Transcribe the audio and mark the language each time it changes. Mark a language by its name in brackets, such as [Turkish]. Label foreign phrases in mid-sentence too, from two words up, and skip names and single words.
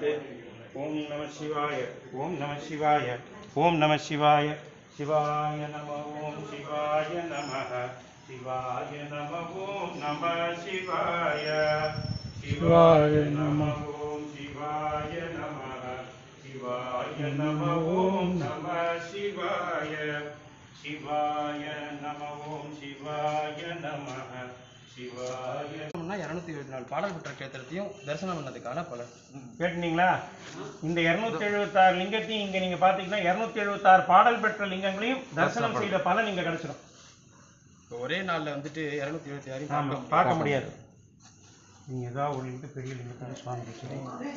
[Sanskrit] ओम नमः शिवाय, ओम नमः शिवाय, ओम नमः शिवाय, शिवाय नमः, ओम शिवाय नमः, शिवाय नमः, ओम नमः शिवाय, शिवाय नमः, ओम शिवाय नमः, शिवाय नमः, ओम नमः शिवाय, शिवाय नमः, ओम शिवाय नमः, शिवाय। [Tamil] 274 பாடல் பெற்ற கேத்திரத்தையும் தரிசனம் பண்ணதுக்கான பலன் கேட்டீங்களா? இந்த 276 லிங்கத்தையும் இங்க நீங்க பாத்தீங்கன்னா 276 பாடல் பெற்ற லிங்கங்களையும் தரிசனம் செய்த பலன் இங்க கிடைச்சிடும். ஒரே நாள்ல வந்துட்டு 276 பார்க்க முடியாது. நீங்க ஏதாவது ஒரு லிங்கம் பெரிய லிங்கத்தை சுவாமி வச்சுருங்க.